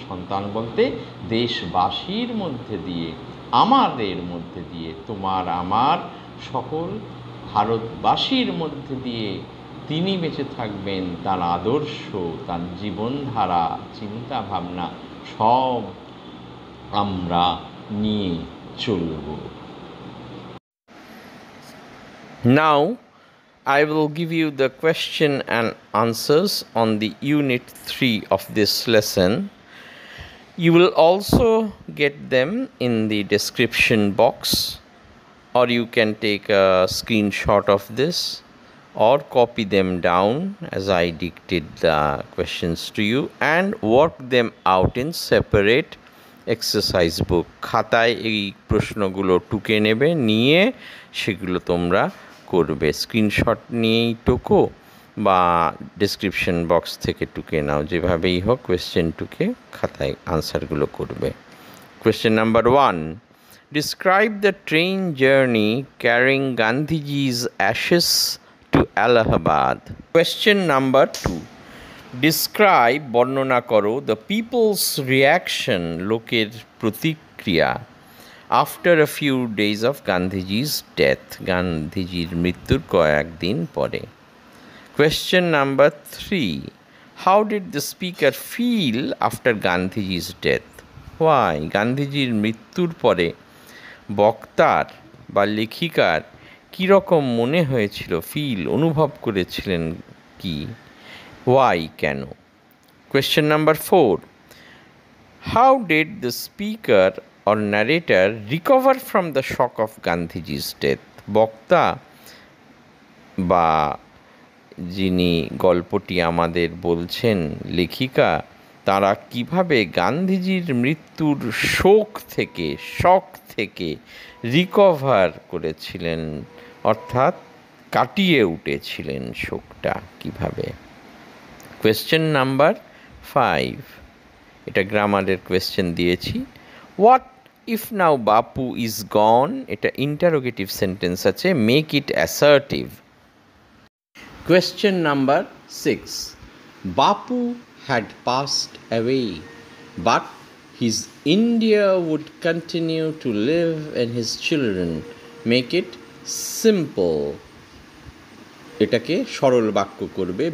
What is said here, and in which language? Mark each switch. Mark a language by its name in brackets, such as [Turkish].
[Bangla] সন্তান বলতে দেশবাসীর মধ্যে দিয়ে, আমাদের মধ্যে দিয়ে, তোমার আমার সকল ভারতবাসীর মধ্যে দিয়ে তিনি বেঁচে থাকবেন। তার আদর্শ, তার জীবনধারা, চিন্তা ভাবনা সব আমরা নিয়ে চলব। [English] Now I will give you the question and answers on the unit 3 of this lesson. You will also get them in the description box, or you can take a screenshot of this or copy them down as I dictate the questions to you and work them out in separate exercise book. [Bangla] খাতায় এই প্রশ্নগুলো টুকে নেবে, নিয়ে সেগুলো তোমরা করবে। Screenshot নিয়েই টোকো বা ডেসক্রিপশন বক্স থেকে টুকে নাও, যেভাবেই হোক কোয়েশ্চেন টুকে খাতায় আনসারগুলো করবে। [English] Question number 1, describe the train journey carrying Gandhiji's ashes to Allahabad. Question number 2, describe [Bangla] বর্ণনা করো [English] the people's reaction, [Bangla] লোকের প্রতিক্রিয়া, [English] after a few days of Gandhiji's death, [Bangla] গান্ধীজির মৃত্যুর কয়েকদিন পরে। [English] Question number 3, how did the speaker feel after Gandhiji's death? Why? [Bangla] গান্ধীজির মৃত্যুর পরে বক্তার বা লেখিকার কীরকম মনে হয়েছিল, ফিল অনুভব করেছিলেন কি, ওয়াই কেন? [English] Question number 4, how did the speaker or narrator recover from the shock of Gandhiji's death? [Bangla] বক্তা বা যিনি গল্পটি আমাদের বলছেন, লেখিকা, তারা কিভাবে গান্ধীজির মৃত্যুর শোক থেকে রিকভার করেছিলেন, অর্থাৎ কাটিয়ে উঠেছিলেন শোকটা কিভাবে? কোয়েশ্চেন নাম্বার 5, এটা গ্রামারের কোয়েশ্চেন দিয়েছি। [English] What if now Bapu is gone? [Bangla] এটা ইন্টারোগেটিভ সেন্টেন্স আছে, [English] Make it assertive. Question number 6, Bapu had passed away, but his India would continue to live in his children. Make it simple. [Bangla] এটাকে সরল বাক্য করবে।